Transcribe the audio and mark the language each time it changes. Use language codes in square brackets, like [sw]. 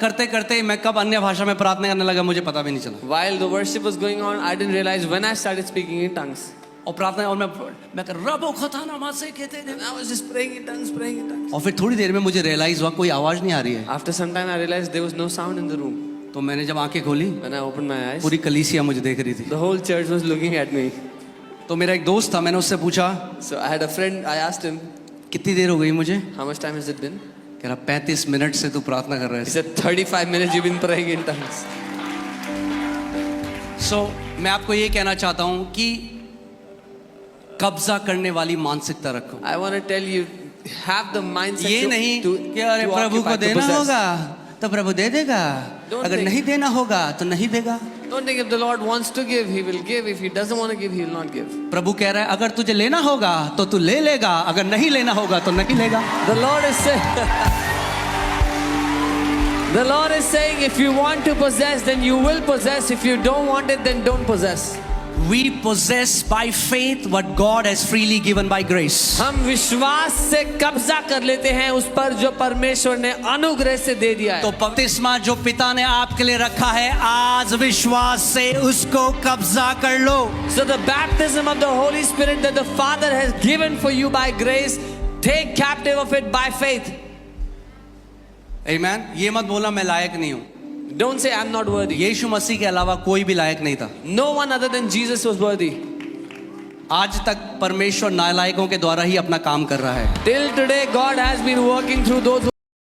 [hi] करते करते मैं कब अन्य भाषा में प्रार्थना करने लगा मुझे पता भी नहीं चला. [en] While the worship was going on, I didn't realize when I started speaking in tongues. [hi] और प्रार्थना और मैं कर रबो खताना मां से कहते थे। [en] And I was just praying in tongues, praying in tongues. [hi] और फिर थोड़ी देर में मुझे रियलाइज हुआ कोई आवाज नहीं आ रही है। [en] After some time, I realized there was no sound in the room. [hi] तो मैंने जब आंखें खोली, [en] When I opened my eyes, [hi] पूरी कलीसिया मुझे देख रही थी। [en] the whole church was looking at me. [hi] तो मेरा एक दोस्त था, मैंने उससे पूछा [en] So I had a friend, I asked him, [hi] कितनी देर हो गई मुझे? [en] how much time has it been? [hi] कह रहा 35 मिनट से तू प्रार्थना कर रहा [en] He [hi] है। [en] said, 35 minutes you've been praying in tongues. [hi] सो मैं आपको ये कहना चाहता हूँ कि कब्जा करने वाली मानसिकता रखो। [en] I want to tell you, have the mindset [hi] ये नहीं [en] to [hi] कि अरे प्रभु को [en] occupy, to [hi] देना [en] possess. [hi] होगा तो प्रभु दे देगा, [en] Don't [hi] अगर [en] think- [hi] नहीं देना होगा तो नहीं देगा। [en] Don't think if the Lord wants to give, He will give. If He doesn't want to give, He will not give. [hi] प्रभु कह रहा है अगर तुझे लेना होगा तो तू ले लेगा, अगर नहीं लेना होगा तो नहीं लेगा। [en] The Lord is saying, the Lord is saying, if you want to possess, then you will possess. If you don't want it, then don't possess. We possess by faith what God has freely given by grace. [hi] हम विश्वास से कब्जा कर लेते हैं उस पर जो परमेश्वर ने अनुग्रह से दे दिया है। तो बपतिस्मा जो पिता ने आपके लिए रखा है, आज विश्वास से उसको कब्जा कर लो। [en] So the baptism of the Holy Spirit that the Father has given for you by grace, take captive of it by faith. [hi] आमीन। ये मत बोलना मैं लायक नहीं हूँ। [en] Don't say I'm not worthy. [hi] यीशु मसीह के अलावा कोई भी लायक नहीं था। [en] No one other than Jesus was worthy. [hi] आज तक परमेश्वर नालायकों के द्वारा ही अपना काम कर रहा है। [en] Till today, God has been working through those who